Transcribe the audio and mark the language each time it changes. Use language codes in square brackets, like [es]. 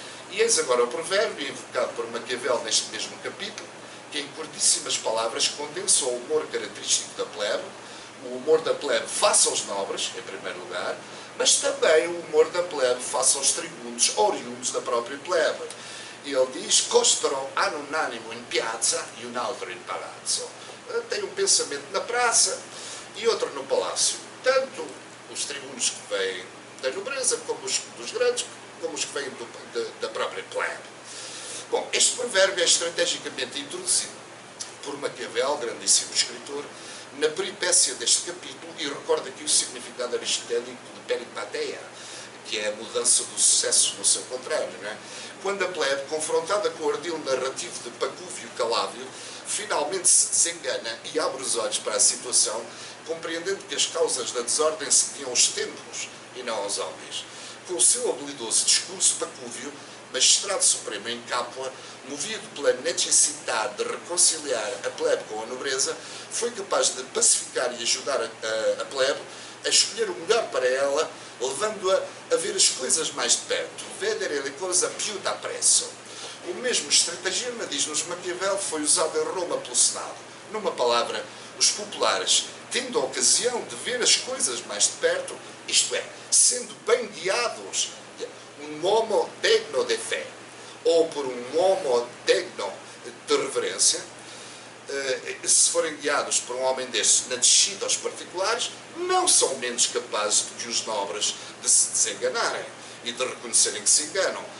[pt] E eis agora o provérbio, invocado por Maquiavel neste mesmo capítulo, que em curtíssimas palavras condensa o humor característico da plebe, o humor da plebe face aos nobres, em primeiro lugar, mas também o humor da plebe face aos tribunos oriundos da própria plebe. E ele diz, [it] costoro hanno un animo in piazza e un altro in palazzo. [pt] Tem um pensamento na praça e outro no palácio. Tanto os tribunos que vêm da nobreza, como os dos grandes, como os que vêm da própria plebe. Bom, este provérbio é estrategicamente introduzido por Maquiavel, grandíssimo escritor, na peripécia deste capítulo, e recorda aqui o significado aristotélico de peripateia, que é a mudança do sucesso no seu contrário, não é? Quando a plebe, confrontada com o ardil narrativo de Pacúvio Calávio, finalmente se desengana e abre os olhos para a situação, compreendendo que as causas da desordem se deviam aos tempos e não aos homens. Com o seu habilidoso discurso, Pacúvio, magistrado supremo em Capua, movido pela necessidade de reconciliar a plebe com a nobreza, foi capaz de pacificar e ajudar a plebe a escolher o melhor para ela, levando-a a ver as coisas mais de perto. [it] Vedere le cose più da presso. [pt] O mesmo estratagema, diz-nos Maquiavel, foi usado em Roma pelo Senado. Numa palavra, os populares, tendo a ocasião de ver as coisas mais de perto, isto é, sendo bem guiados, um homo degno de fé, ou por um homo degno de reverência, se forem guiados por um homem destes na descida aos particulares, não são menos capazes do que os nobres de se desenganarem e de reconhecerem que se enganam.